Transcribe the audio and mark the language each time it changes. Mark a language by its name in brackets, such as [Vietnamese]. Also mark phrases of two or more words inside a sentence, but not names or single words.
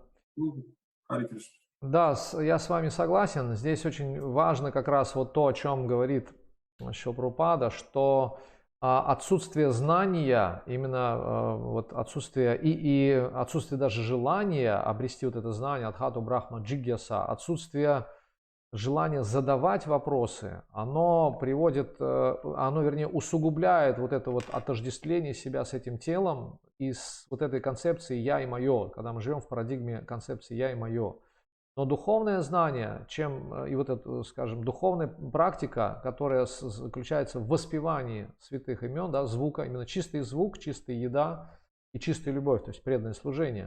[Russian] Ну, Харе Кришна. Да, я с вами согласен. Здесь очень важно как раз вот то, о чем говорит Шрила Прабхупада, что отсутствие знания, именно вот отсутствие и отсутствие даже желания обрести вот это знание, [Sanskrit] अथातो ब्रह्म जिज्ञासा, [Russian] отсутствие желание задавать вопросы, оно приводит, оно, вернее, усугубляет вот это вот отождествление себя с этим телом и с вот этой концепцией «я и мое», когда мы живем в парадигме концепции «я и мое». Но духовное знание, и вот эта, скажем, духовная практика, которая заключается в воспевании святых имен, да, звука, именно чистый звук, чистая еда и чистая любовь, то есть преданное служение.